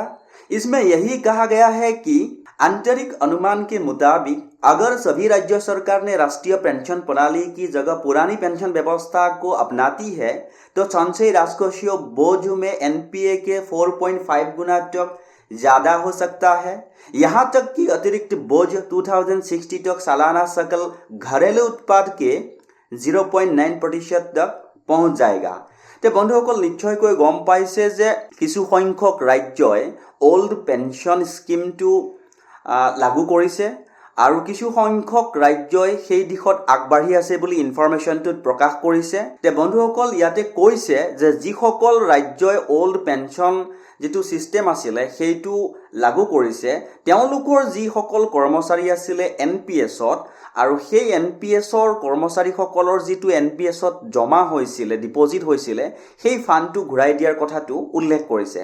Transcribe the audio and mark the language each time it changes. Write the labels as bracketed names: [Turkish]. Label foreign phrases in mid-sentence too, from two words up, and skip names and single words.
[Hindi] इसमें यही कहा गया है कि आंतरिक अनुमान के मुताबिक अगर सभी राज्य सरकार ने राष्ट्रीय पेंशन प्रणाली की जगह पुरानी पेंशन व्यवस्था को अपनाती है तो संचयी राजकोषीय बोझ में NPA के 4.5 गुना तक ज़्यादा हो सकता है। यहाँ तक कि अतिरिक्त बोझ 2060 तक सालाना सकल घरेलू उत्पाद के 0.9% तक पहुँच जाएगा। [Assamese] তে বন্ধুসকল নিশ্চয়কৈ গম পাইছে যে কিছু সংখ্যক ৰাজ্যই [English] old pension [Assamese] স্কিমটো লাগু কৰিছে আৰু কিছু সংখ্যক ৰাজ্যই সেই দিশত আগবাঢ়ি আছে বুলি ইনফৰমেশ্যনটোত প্ৰকাশ কৰিছে। তে বন্ধুসকল ইয়াতে কৈছে যে যিসকল ৰাজ্যই [English] old pension [Assamese] যিটো ছিষ্টেম আছিলে সেইটো লাগু কৰিছে তেওঁলোকৰ যিসকল কৰ্মচাৰী আছিলে NPSত আৰু সেই NPSৰ কৰ্মচাৰীসকলৰ যিটো NPSত জমা হৈছিলে, ডিপজিট হৈছিলে, সেই ফাণ্ডটো ঘূৰাই দিয়াৰ কথাটো উল্লেখ কৰিছে।